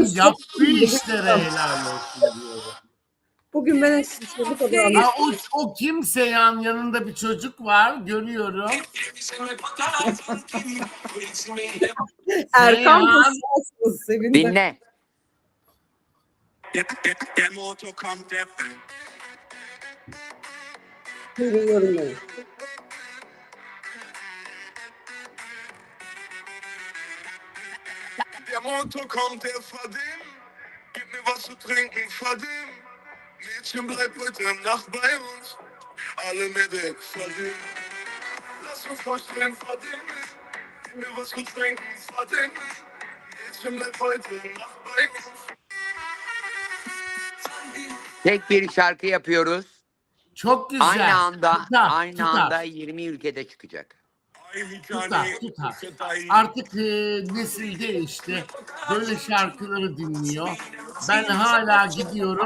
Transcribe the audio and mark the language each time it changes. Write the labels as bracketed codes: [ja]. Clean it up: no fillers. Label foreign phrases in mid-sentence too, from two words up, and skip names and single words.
[tr] Ben yaptığı çok- işlere helal olsun diyorum. Bugün ben bu kadar Ha, o kim Seyhan? Yanında bir çocuk var, görüyorum. Erkan Seyhan. kızsınız sevindim. Dinle. [de] Der Motor kommt, der [tr] Duyuyorum beni. [de] Motor kommt, der Vadim. Gib mir was zu trinken, Vadim. Mädchen, bleib heute Nacht bei uns. Alle mit weg, Vadim. Lass uns vorstellen, Vadim. Gib mir was zu trinken, Vadim. Mädchen, bleib heute Nacht bei uns. [tr] Tek bir şarkı yapıyoruz. Çok güzel. Aynı anda 20 ülkede çıkacak. Tutar. Artık nesil değişti. Böyle şarkıları dinliyor. Ben hala gidiyorum.